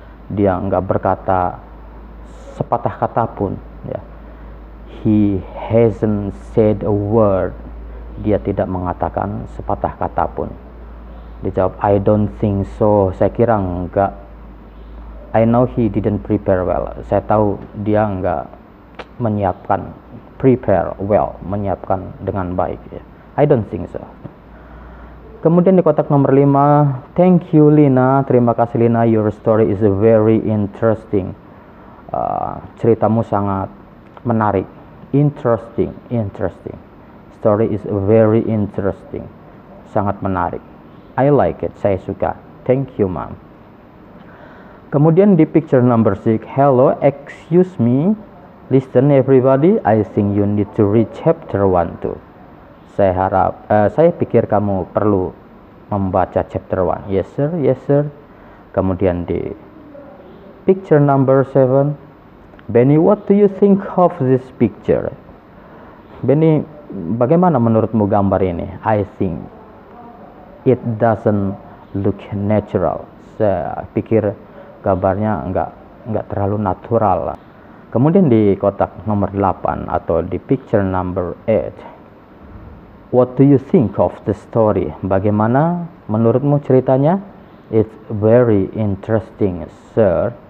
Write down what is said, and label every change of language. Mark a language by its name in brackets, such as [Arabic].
[Indonesian] dia nggak berkata sepatah kata pun, ya. [English] He hasn't said a word. [Indonesian] Dia tidak mengatakan sepatah kata pun. Dijawab, [English] I don't think so. [Indonesian] Saya kira enggak. [English] I know he didn't prepare well. [Indonesian] Saya tahu dia enggak menyiapkan, [English] prepare well, [Indonesian] menyiapkan dengan baik, ya. [English] I don't think so. [Indonesian] Kemudian di kotak nomor 5, [English] thank you Lina, [Indonesian] terima kasih [English] Lina, your story is very interesting. [Indonesian] Ceritamu sangat menarik. Interesting. [English] Story is very interesting. [Indonesian] Sangat menarik. [English] I like it. [Indonesian] Saya suka. [English] Thank you, ma'am. [Indonesian] Kemudian di [English] picture number 6, hello, excuse me. Listen everybody, I think you need to read chapter 1 too. [Indonesian] Saya pikir kamu perlu membaca chapter 1. [English] Yes sir. [Indonesian] Kemudian di [English] picture number 7, Benny, what do you think of this picture? Benny, [Indonesian] bagaimana menurutmu gambar ini? [English] I think it doesn't look natural. [Indonesian] Saya pikir gambarnya enggak terlalu natural. Kemudian di kotak nomor 8 atau di [English] picture number 8, what do you think of the story? [Indonesian] Bagaimana menurutmu ceritanya? [English] It's very interesting, sir.